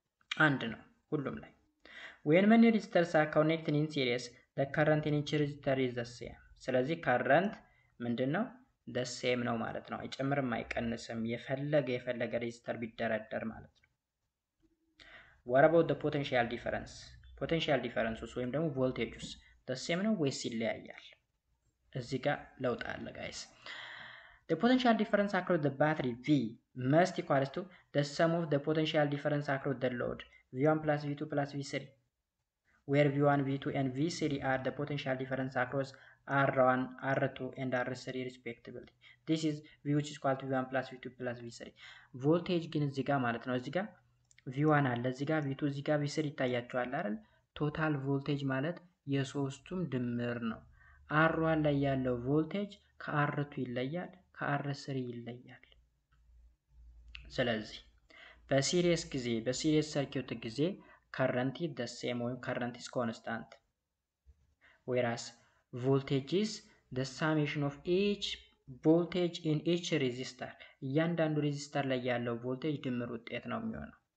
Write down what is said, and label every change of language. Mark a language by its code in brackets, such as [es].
[am] አንድ ነው ሁሉም ላይ። [en] when many resistors are connected in series the current in each resistor is the same [am] ስለዚህ ከረንት ምንድነው the same ነው ማለት ነው፣ አይጨምርም አይቀንስም የፈለገ ሬዚስተር ቢደረደር ማለት ነው። [en] what about the potential difference [am] potential difference ወይም ደግሞ ቮልቴጁስ the same ነው ወይስ ይለያያል? እዚህ ጋር ለውጥ አለ ጋይስ። [en] the potential difference across the battery V must equals to the sum of the potential difference across the load V1 plus V2 plus V3 where V1, V2 and V3 are the potential difference across R1, R2 and R3 respectively. This is V which is equal to V1 plus V2 plus V3. [am] ቮልቴጅ ግን እዚህ ጋር ማለት ነው እዚህ ጋር V1 አለ እዚህ ጋር V2 እዚህ ጋር V3 ይታያቸዋል አይደል? ቶታል ቮልቴጅ ማለት የሶስቱም ድምር ነው። R1 ላይ ያለው ቮልቴጅ ከR2 ይለያል፣ ከR3 ይለያል። ስለዚህ በሲሪየስ ሰርኪዩት ጊዜ [en] current is the same or current is constant, whereas voltage is the summation of each voltage in each resistor [am] እያንዳንዱ ሬዚስተር ላይ ያለው ቮልቴጅ ድምር ውጤት ነው የሚሆነው።